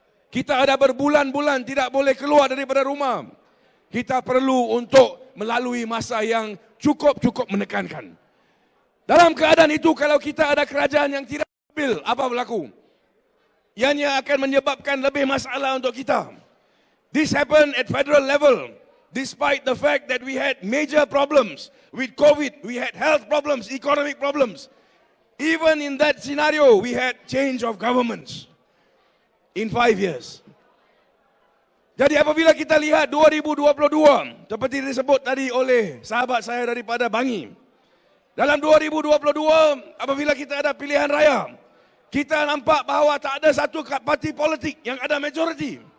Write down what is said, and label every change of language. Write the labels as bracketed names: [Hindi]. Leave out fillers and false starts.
[Malay] Kita ada berbulan-bulan tidak boleh keluar daripada rumah. Kita perlu untuk melalui masa yang cukup menekankan. Dalam keadaan itu, kalau kita ada kerajaan yang tidak stabil, apa berlaku? Ianya akan menyebabkan lebih masalah untuk kita. [English] This happened at federal level. Despite the fact that we had major problems with COVID, we had health problems, economic problems. Even in that scenario, we had change of governments in 5 years. [Malay] Jadi apabila kita lihat 2022, seperti disebut tadi oleh sahabat saya daripada Bangi. Dalam 2022, apabila kita ada pilihan raya, kita nampak bahawa tak ada satu parti politik yang ada majoriti.